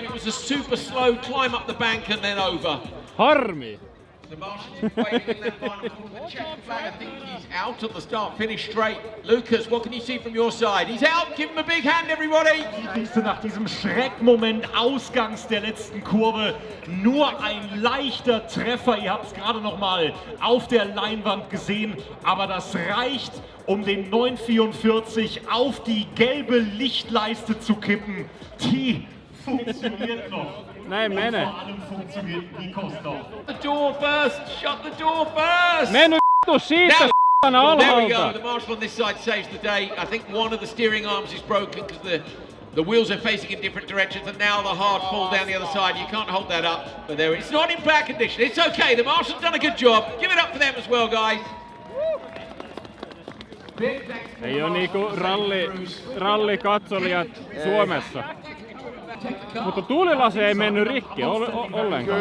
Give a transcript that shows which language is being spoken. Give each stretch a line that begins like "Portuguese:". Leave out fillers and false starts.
English: It was a super slow climb up the bank and then over.
Finnish: Harmi!
English: The Marshals waiting in that final corner. Check flag. I think he's out on the start finish straight. Lucas, what can you see from your side? He's out. Give him a big hand, everybody.
German: Siehst du nach diesem Schreckmoment ausgangs der letzten Kurve nur ein leichter Treffer. Ihr habt es gerade noch mal auf der Leinwand gesehen, aber das reicht, um den 944 auf die gelbe Lichtleiste zu kippen. Die funktioniert noch.
Finnish: Näin menee.
German: Vor allem funktioniert Nikos noch.
English: The door first. Shut the door first.
Finnish: Mene vittu siitä
English: Now, there we go.
Finnish: alhaalta!
English: The marshal on this side saves the day. I think one of the steering arms is broken because the wheels are facing in different directions, and now the hard fall down the other side. You can't hold that up. But there, it's not in bad condition. It's okay. The marshal's done a good job. Give it up for them as well, guys.
Finnish: Ei oo niinku rallikatselijat Suomessa. Mutta tuulilasi ei mennyt rikki ollenkaan.